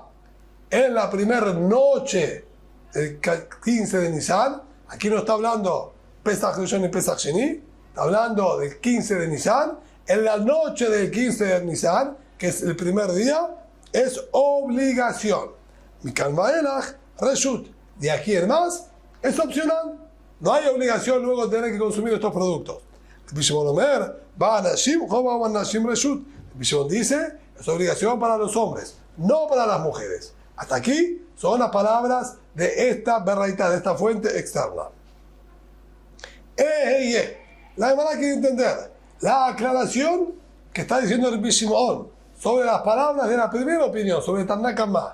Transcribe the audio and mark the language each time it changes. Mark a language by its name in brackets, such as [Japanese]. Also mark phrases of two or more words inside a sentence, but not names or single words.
[Spanish] En la primera noche, el 15 de Nisan, aquí no está hablando [Hebrew] פסח ראשון [Spanish] y [Hebrew] פסח שני, [Spanish] está hablando del 15 de Nisan, en la noche del 15 de Nisan, que es el primer día, es obligación. [Hebrew] מכאן ואילך רשות. [Spanish] De aquí en más, es opcional. No hay obligación luego de tener que consumir estos productos. [Hebrew] רבי שמעון אומר, באנשים חובה באנשים רשות. [Spanish] Rabbi Shimon dice, es obligación para los hombres, no para las mujeres. Hasta aquí son las palabras de esta berraita, de esta fuente externa. La Gemara quiere entender la aclaración que está diciendo Rabbi Shimon sobre las palabras de la primera opinión, sobre [Hebrew] תנא קמא.